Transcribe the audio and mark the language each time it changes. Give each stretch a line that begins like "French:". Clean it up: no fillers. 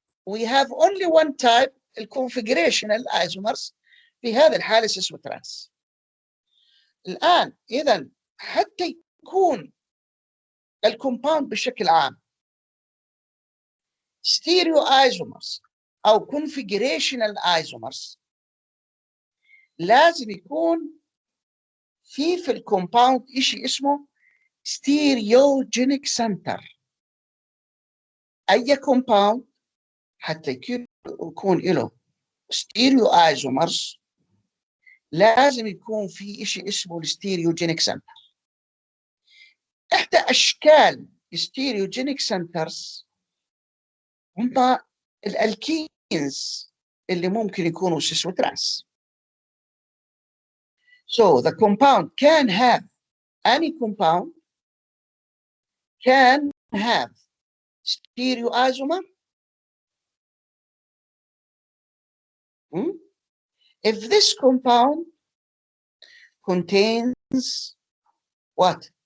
English: We have only one type, الconfigurational isomers.
Arabic: في هذه الحالة cis وترانس. الآن إذا حتى يكون الكومباوند بشكل عام ستيريو isomers أو configurational isomers، لازم يكون في الكومباوند شيء اسمه stereogenic center. أي كومباوند حتى يكون له ستيريو isomers لازم يكون في شيء اسمه الستيريوجينيك سنتر. إحدى أشكال الستيريوجينيك سنترز هم الألكينز اللي ممكن يكونوا سيس وترانس.
English: So the compound can have, any compound can have stereoisomer if this compound contains what?